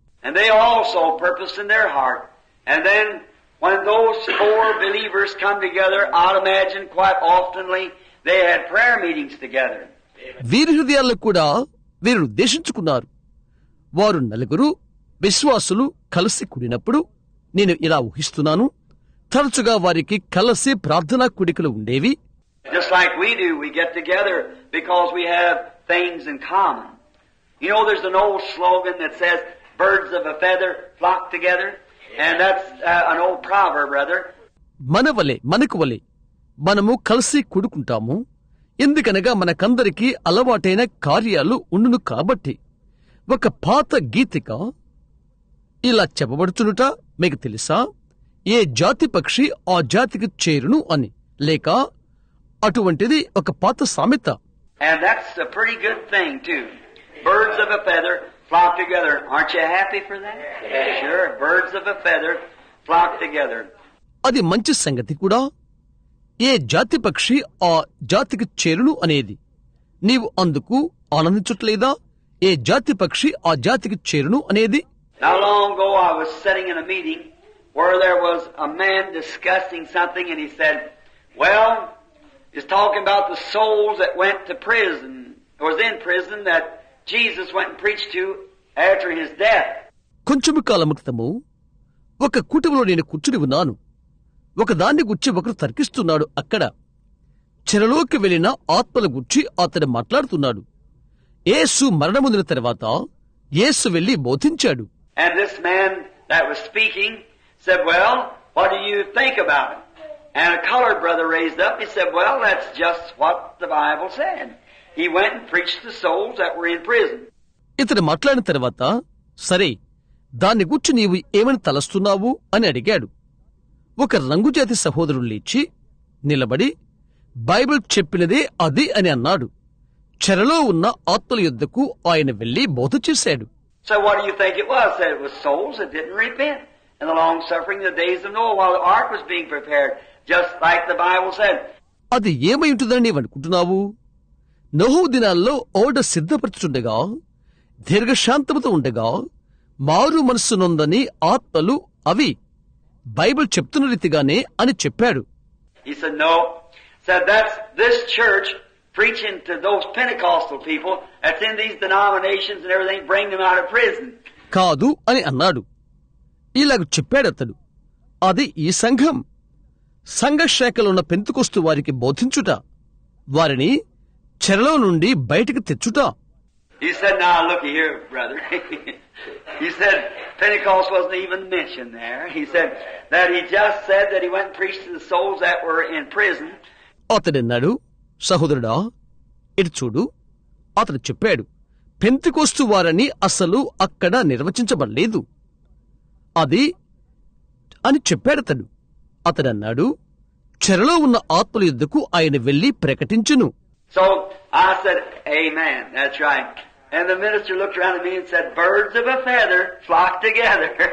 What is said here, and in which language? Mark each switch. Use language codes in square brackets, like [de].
[en] And they also purposed in their heart. And then when those four believers come together, I'll imagine quite oftenly they had prayer meetings together. [te] వీరి హృదయాల్లో కూడా వీరు ఉద్దేశించుకున్నారు. వారు నలుగురు విశ్వాసులు కలిసి కూడినప్పుడు నేను ఇలా ఊహిస్తున్నాను, తరచుగా వారికి కలిసి ప్రార్థనా కూడికలు ఉండేవి. [en] Just like we do, we get together because we have things in common. You know, there's an old slogan that says, birds of a feather flock together. And that's an old proverb, brother. [te] మనకు వలె మనము కలిసి కూడుకుంటాము, ఎందుకనగా మనకందరికీ అలవాటైన కార్యాలు ఉండును కాబట్టి. ఒక పాత గీతిక ఇలా చెప్పబడుచునుట మీకు తెలుసా? ఏ జాతి పక్షి ఆ జాతికి చేరును అని, లేక అటువంటిది ఒక పాత సామెత. [en] And that's a pretty good thing too. Birds of a feather flock together. Aren't you happy for that? Sure, birds of a feather flock together. [te] అది మంచి సంగతి కూడా. ఏ జాతి పక్షి ఆ జాతికి చేరును అనేది నీవు అందుకు ఆనందించట్లేదా? ఏ జాతి పక్షి ఆ జాతికి చేరును అనేది. [en] Not long ago I was sitting in a meeting where there was a man discussing something, and he said, well, he's talking about the souls that went to prison, or was in prison, that Jesus went and preached to after his death. [te] కొంచెము కాలము క్రితము ఒక కూటమిలో నేను కూర్చుని ఉన్నాను. ఒక దాన్ని గుర్చి ఒకరు తర్కిస్తున్నాడు. అక్కడ చెరలోకి వెళ్లిన ఆత్మల గుర్చి అతడు మాట్లాడుతున్నాడు. యేసు మరణముందిన తర్వాత యేసు వెళ్లి బోధించాడు. [en] And this man that was speaking said, well, what do you think about it? And a colored brother raised up. He said, well, that's just what the Bible said. He went and preached to souls that were in prison. [te] ఇతడు మాట్లాడిన తర్వాత, సరే, దాన్ని గుర్చి నీవు ఏమని తలస్తున్నావు అని అడిగాడు. ఒక రంగుజాతి సహోదరుడు లేచి నిలబడి బైబిల్ చెప్పినదే అది అని అన్నాడు. చెరలో ఉన్న ఆత్మల యుద్ధకు ఆయన వెళ్లి బోధ చేశాడు. [en] So what do you think it was? That it was souls that didn't repent in the long suffering the days of Noah while the ark was being prepared, just like the Bible said. [te] అది ఏమై ఉంటుందని నీవనుకుంటున్నావు? నోహు దినాల్లో ఓడ సిద్ధపరచుండగా, దీర్ఘశాంతముతో ఉండగా, మారు మనస్సు నొందని ఆత్మలు అవి బైబిల్ చెప్తున్న రీతిగానే అని చెప్పాడు. [en] He said, no. Said that's this church preaching to those Pentecostal people that's in these denominations and everything, bring them out of prison. [te] కాదు అని అన్నాడు. ఇలాగ చెప్పాడతడు. అది ఈ సంఘం, సంఘ శాఖలో ఉన్న పెంతుకొస్తు వారికి బోధించుట, వారిని చెరలో నుండి బయటికి తెచ్చుట. [en] He said, now looky here, brother. He said Pentecost wasn't even mentioned there. He said that he just said that he went and preached to the souls that were in prison. [te] అతడన్నాడు, సహోదరుడా, ఇటు చూడు. అతడు చెప్పాడు, Pentecost వారని అసలు అక్కడ నిర్వచించబడలేదు అది అని చెప్పాడతడు. అతడన్నాడు, చెరలో ఉన్న ఆత్మల యుద్ధకు ఆయన వెళ్లి ప్రకటించును. [en] So I said, amen. That's right. And the minister looked around at me and said, birds of a feather flock together.